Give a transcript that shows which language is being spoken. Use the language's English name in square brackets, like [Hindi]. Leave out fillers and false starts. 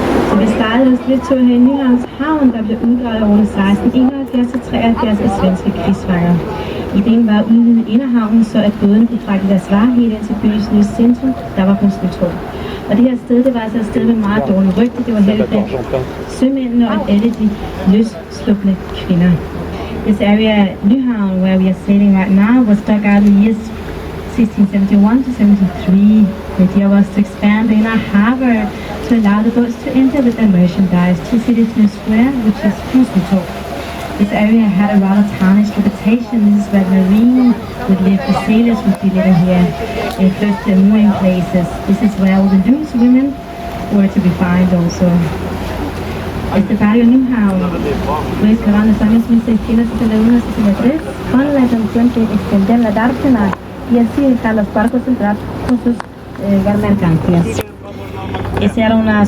[Danish] Så vi startede en lidt tur her i Nyhavns Havn, der blev udgravet over 1671 og 73 af svenske krigsfanger. Ideen var at udvide inderhavnen, så at bådene kunne fragte deres varer helt ind til byens nye centrum, der var kun Snytorv. Og det her sted, det var altså et sted med meget dårligt rygte. Det var heller blandt sømændene og alle de løsslupne kvinder. [English] This area, Nyhavn, where we are sailing right now, was dug out in the years 1671 to 73. The idea was to expand the inner harbor to allow the boats to enter with their merchandise to City's New Square, which is Snytorv. This area had a rather tarnished reputation. This is where the marine would live, the sailors would be living here, in close to mooring places. This is where all the loose women were to be found also. [Spanish] Este barrio Nyhavn fue excavado en los años 1671-63 con la intención de extender la dársena y así dejar los barcos entrar con sus mercancías. Esa era una